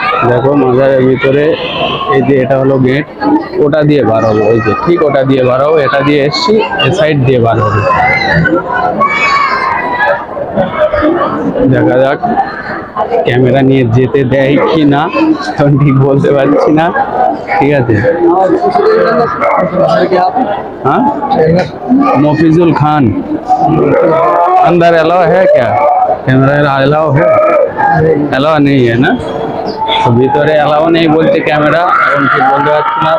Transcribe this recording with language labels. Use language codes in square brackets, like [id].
[bn] দেখো মাজারের ভিতরে এই যে এটা হলো গেট, ওটা দিয়ে বার হবো, ওই যে ঠিক ওটা দিয়ে বার হবো, এটা দিয়ে এসছি, এ সাইড দিয়ে বার হবো। দেখা যাক ক্যামেরা নিয়ে যেতে দেয় কি না, এখন ঠিক বলতে পারছি না। ঠিক আছে, [hi] हाँ मोफिजुल खान अंदर अलाउ है क्या? कैमरा अलाउ है? अलाउ नहीं है ना, [bn] তো ভিতরে অ্যালাউ নেই বলতে ক্যামেরা, এখন ঠিক বলতে পারছি না।